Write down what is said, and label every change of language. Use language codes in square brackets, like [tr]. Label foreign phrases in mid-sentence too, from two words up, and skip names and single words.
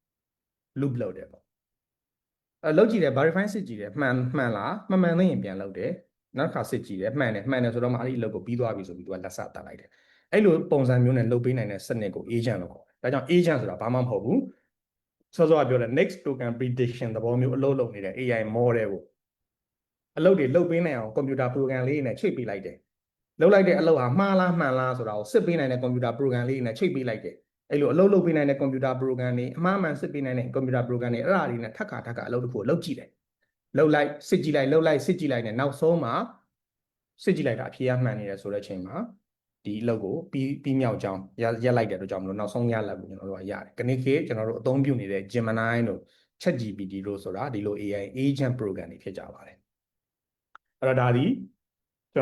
[my] loop လုပ်တယ်ပေါ့လုပ်ကြည့်တယ် verify စစ်ကြည့်တယ်မှန်လားမမှန်သေးရင်ပြန်လုပ်တယ်နောက်တစ်ခါစစ်ကြည့်တယ်မှန်တယ်ဆိုတော့မှအဲ့ဒီအလုပ်ကိုပြီးသွားပြီဆိုပြီးသူကလက်စတတ်လိုက်တယ်အဲ့လိုပုံစံမျိုးနဲ့လုပ်ပေးနိုင်တဲ့စနစ်ကို agent လို့ ခေါ်တယ်ဒါကြောင့် agent ဆိုတာဘာမှမဟုတ်ဘူးစောစောကပြောတဲ့ [en] next token prediction [my] သဘောမျိုးအလုပ်လုပ်နေတဲ့ [en] AI model [my] ကိုအလုပ်တွေလုပ်ပေးနိုင်အောင် [en] computer program [my] လေးနဲ့ချိတ်ပေးလိုက်တယ် လုပ်လိုက်တဲ့အလုပ်ဟာမှားလားမှန်လားဆိုတာကိုစစ်ပေးနိုင်တဲ့ [en] computer program [my] လေးနဲ့ချိတ်ပေးလိုက်တယ်အဲ့လိုအလုပ်လုပ်ပေးနိုင်တဲ့ [en] computer program [my] တွေအမှားမှန်စစ်ပေးနိုင်တဲ့ [en] computer program [my] တွေအဲ့ဒါတွေနဲ့ထပ်ခါအလုပ်တစ်ခုကိုလုပ်ကြည့်တယ်လုပ်လိုက်စစ်ကြည့်လိုက်လုပ်လိုက်စစ်ကြည့်လိုက်နဲ့နောက်ဆုံးမှာစစ်ကြည့်လိုက်တာအဖြေရမှန်နေတယ်ဆိုတဲ့အချိန်မှာဒီအလုပ်ကိုပြီးမြောက်ကြောင်းရက်လိုက်တဲ့အတွက်ကြောင့်မလို့နောက်ဆုံးရလာကိုကျွန်တော်တို့ကရတယ်ခဏခေတ်ကျွန်တော်တို့အသုံးပြုနေတဲ့ Gemini တို့ ChatGPT တို့ဆိုတာဒီလို [en] AI agent program [my] တွေဖြစ်ကြပါတယ်အဲ့တော့ဒါဒီကျွန်